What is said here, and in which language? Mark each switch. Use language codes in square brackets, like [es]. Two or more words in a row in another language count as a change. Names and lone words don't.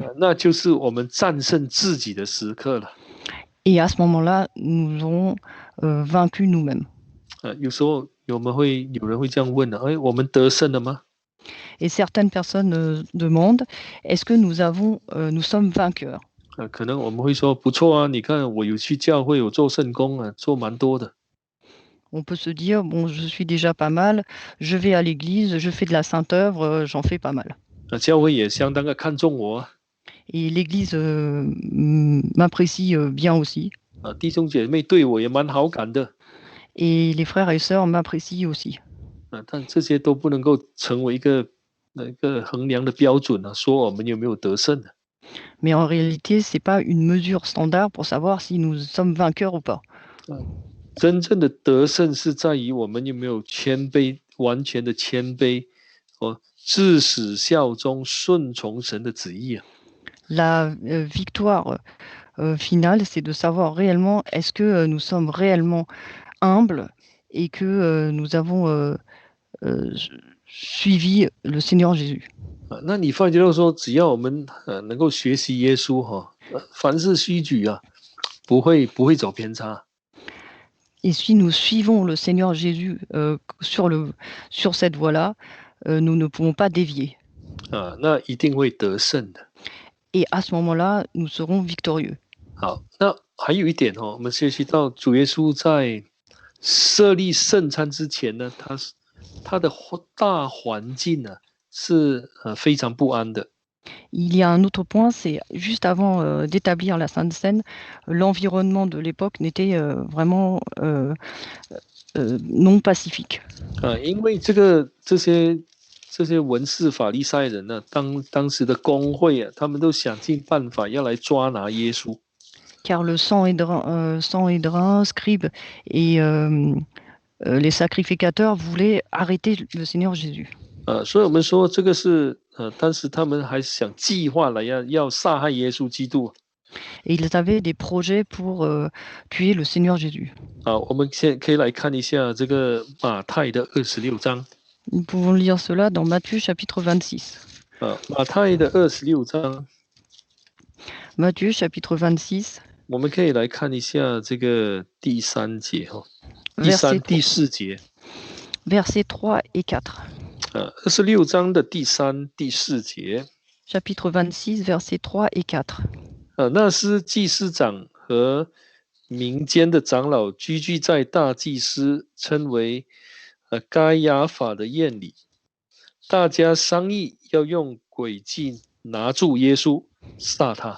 [zh] 那就是我们战胜自己的时刻了。 [fr] Et à ce moment-là, nous aurons vaincu nous-mêmes. [zh] 有时候有人会这样问我们得胜了吗？ [fr] Et certaines personnes demandent, est-ce que nous sommes vainqueurs? [zh] 可能我们会说不错啊，你看我有去教会，有做圣工做蛮多的。 [fr] On peut se dire, bon, je suis déjà pas mal, je vais à l'église, je fais de la sainte œuvre, j'en fais pas mal. [zh] 教会也相当的看重我啊。 [fr] Et l'église m'apprécie bien aussi. [zh] 弟兄姐妹对我也蛮好感的。 [fr] Et les frères et sœurs m'apprécient aussi. [zh] 但这些都不能够成为一个衡量的标准说我们有没有得胜。 [fr] Mais en réalité, c'est pas une mesure standard pour savoir si nous sommes vainqueurs ou pas. [zh] 真正的得胜是在于我们有没有谦卑，完全的谦卑，至死效忠，顺从神的旨意啊。 [fr] La victoire finale, c'est de savoir réellement est-ce que nous sommes réellement humbles et que nous avons suivi le Seigneur Jésus. [zh] 那你发觉到说，只要我们能够学习耶稣凡事虚举不会走偏差。 [fr] Et si nous suivons le Seigneur Jésus sur cette voie-là, nous ne pouvons pas dévier. [zh] 那一定会得胜的。 [fr] Et à ce moment-là, nous serons victorieux. [zh] 好，那还有一点我们学习到主耶稣在设立圣餐之前呢，他的大环境呢是非常不安的。 [fr] Il y a un autre point, c'est juste avant d'établir la Sainte Seine, l'environnement de l'époque n'était vraiment non pacifique. [zh] 因为这些文士法利赛人呢，当时的公会他们都想尽办法要来抓拿耶稣。 [fr] car le sang et drain, scribes et les sacrificateurs voulaient arrêter le Seigneur Jésus. [zh] 所以我们说这个是当时他们还想计划了要杀害耶稣基督。 [fr] Et ils avaient des projets pour tuer le Seigneur Jésus. [zh] 我们现在可以来看一下这个马太的26章。 [fr] Nous pouvons lire cela dans Matthieu chapitre 26. [zh] 马太的26章， [fr] Matthieu chapitre 26, [zh] 我们可以来看一下这个第3节 [fr] versets [zh] 第4节。 [fr] versets 3 et 4. [zh] 26 章的第3、第4节。 [fr] Chapitre 26, versets 3 et 4. [zh] 那时祭司长和民间的长老聚集在大祭司称为该亚法的宴里，大家商议要用诡计拿住耶稣，杀他。